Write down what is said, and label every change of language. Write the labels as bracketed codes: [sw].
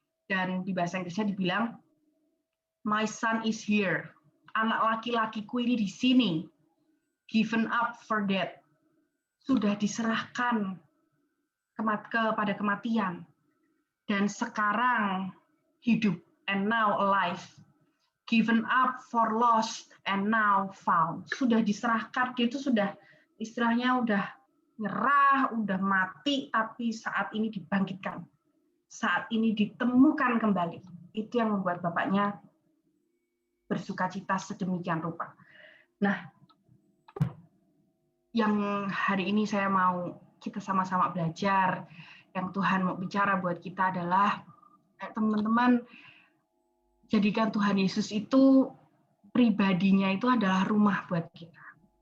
[id] Dan di bahasa Inggrisnya dibilang, [en] my son is here. [id] Anak laki-lakiku ini di sini. [en] Given up for death. [id] Sudah diserahkan kepada kematian. Dan sekarang hidup, [en] and now alive. Given up for lost, and now found. [id] Sudah diserahkan, dia itu sudah, istilahnya udah nyerah, udah mati, tapi saat ini dibangkitkan. Saat ini ditemukan kembali. Itu yang membuat bapaknya bersukacita sedemikian rupa. Nah, yang hari ini saya mau kita sama-sama belajar, yang Tuhan mau bicara buat kita adalah, teman-teman, jadikan Tuhan Yesus itu pribadinya itu adalah rumah buat kita.